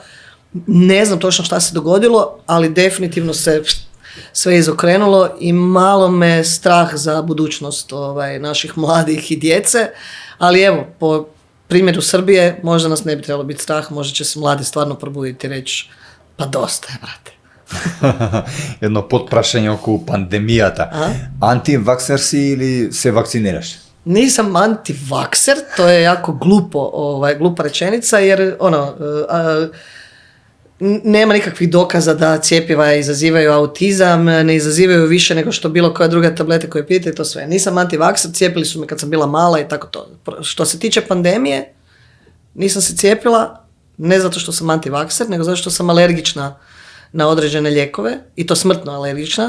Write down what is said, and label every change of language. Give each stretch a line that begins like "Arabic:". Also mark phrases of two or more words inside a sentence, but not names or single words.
Croatian: Ne znam točno šta se dogodilo, ali definitivno se sve izokrenulo i malo me strah za budućnost naših mladih i djece, ali evo, po primjeru Srbije možda nas ne bi trebalo biti strah, možda će se mladi stvarno probuditi i reći pa dosta je, brate.
Macedonian: Едно подпрашање околу пандемијата. Антиваксер си или се вакцинираш?
Croatian: Nisam antivakser, to je jako glupa rečenica, jer nema nikakvih dokaza da cjepiva izazivaju autizam, ne izazivaju više nego što bilo koja druga tablete koje pijete i to sve. Nisam antivakser, cijepili su me kad sam bila mala i tako to. Što se tiče pandemije, nisam se cijepila, ne zato što sam antivakser, nego zato što sam alergična na određene lijekove, i to smrtno alergična,